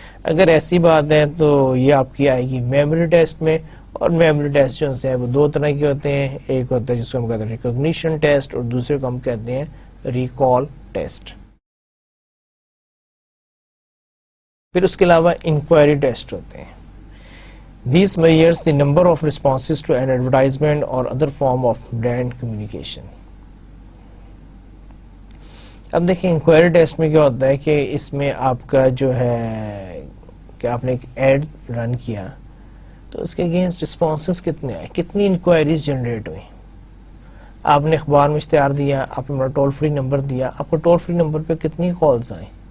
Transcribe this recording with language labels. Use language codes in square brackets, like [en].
[ur] اگر ایسی بات ہے تو یہ آپ کی آئے گی میموری ٹیسٹ میں. اور میموری ٹیسٹ جو ہے وہ دو طرح کے ہوتے ہیں. ایک ہوتا ہے جس کو ہم کہتے ہیں ریکگنیشن ٹیسٹ, اور دوسرے کو ہم کہتے ہیں ریکال ٹیسٹ. پھر اس کے علاوہ انکوائری ٹیسٹ ہوتے ہیں. [en] These measures the number of responses to an advertisement or other form of brand communication. [ur] اب دیکھیں انکوائری ٹیسٹ میں کیا ہوتا ہے کہ اس میں آپ کا جو ہے کہ آپ نے ایک ایڈ رن کیا تو اس کے اگینسٹ رسپانسز کتنے آئے, کتنی انکوائریز جنریٹ ہوئی. آپ نے اخبار میں اشتہار دیا, آپ نے ٹول فری نمبر دیا, آپ کو ٹول فری نمبر پہ کتنی کالز آئیں.